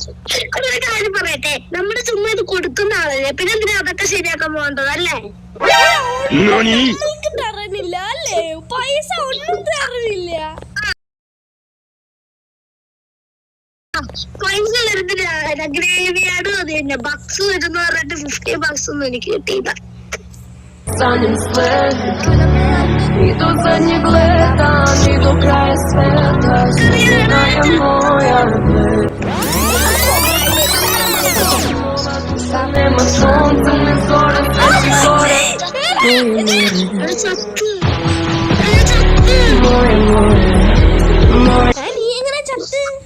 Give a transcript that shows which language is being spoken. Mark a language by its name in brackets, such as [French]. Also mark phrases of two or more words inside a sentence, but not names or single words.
[Malayalam] ഒരു കാര്യം പറയട്ടെ, നമ്മള് ചുമ്മാ ഇത് കൊടുക്കുന്ന ആളല്ലേ, പിന്നെ എന്തിനാ അതൊക്കെ ശരിയാക്കാൻ പോകേണ്ടത് അല്ലേ? നമ്മൾക്ക് തരണില്ല അല്ലേ? പൈസ ഒന്നും തരണില്ല. പൈസ വരുന്നില്ല, ഗ്രേവിയാണ് അത് തന്നെ. ബക്സ് വരുന്ന പറഞ്ഞിട്ട് 50 bucks ഒന്നും എനിക്ക് കിട്ടിയില്ല. [Serbian] Ni do zadnjeg leta, ni do kraja sveta, spoznaje moja nema sunca, ne zore, sveći gore. [Malayalam] അത് ചത്ത്. [Serbian] Moje, moje, moje, [Malayalam] നീ എങ്ങനെ ചത്ത്?